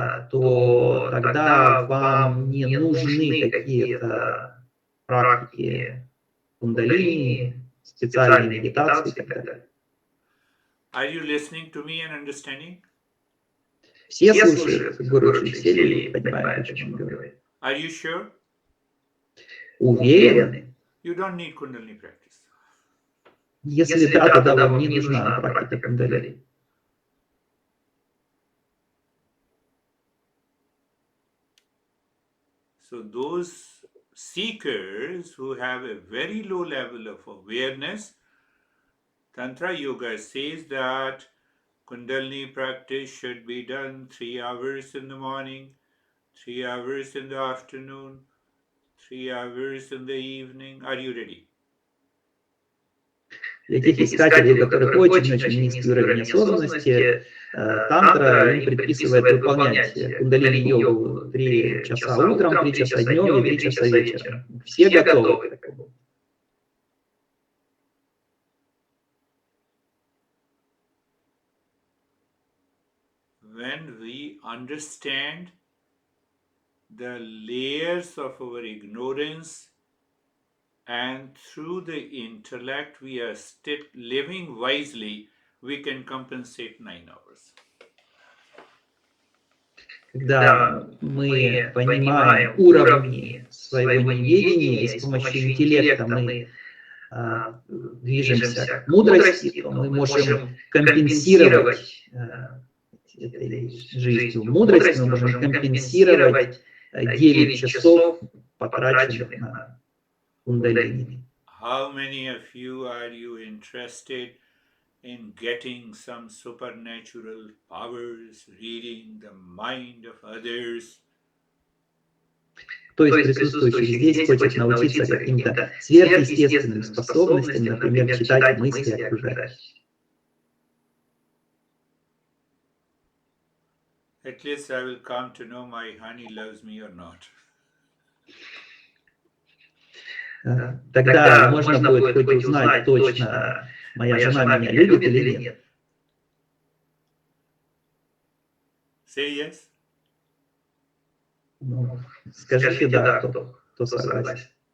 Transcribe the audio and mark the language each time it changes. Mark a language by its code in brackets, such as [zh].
[ru] то тогда вам не нужны какие-то практики кундалини, специальные медитации и так далее. [en] Are you listening to me and understanding? [ru] Все слушают Гуру, все понимают, о чем он говорит. [en] Are you sure? [ru] Уверены? [en] You don't need Kundalini practice. [ru] Если да, тогда вам не нужна практика кундалини. [en] So those seekers who have a very low level of awareness, Tantra Yoga says that Kundalini practice should be done 3 hours in the morning, 3 hours in the afternoon, 3 hours in the evening. Are you ready? [ru] Для тех искателей, у которых очень-очень низкий уровень осознанности, тантра им предписывает выполнять кундалини-йогу 3 часа утром, 3 часа днем и 3 часа вечером. Все готовы к такому. [en] When we understand the layers of our ignorance and through the intellect we are still living wisely, we can compensate 9 hours. [ru] Когда мы понимаем уровни своего неведения и с помощью интеллекта мы движемся к мудрости, то мы можем компенсировать этой жизнью мудрости, мы можем компенсировать 9 часов, потраченных на кундалини. [en] How many of you are you interested in getting some supernatural powers, reading the mind of others? [ru] Кто из присутствующих здесь хочет научиться каким-то сверхъестественным способностям, например, читать мысли окружающих? [en] At least I will come to know my honey loves me or not. [ru] Тогда можно будет хоть узнать точно, моя жена меня любит или нет. [en] Say yes. [ru] Ну, скажите да, кто согласен.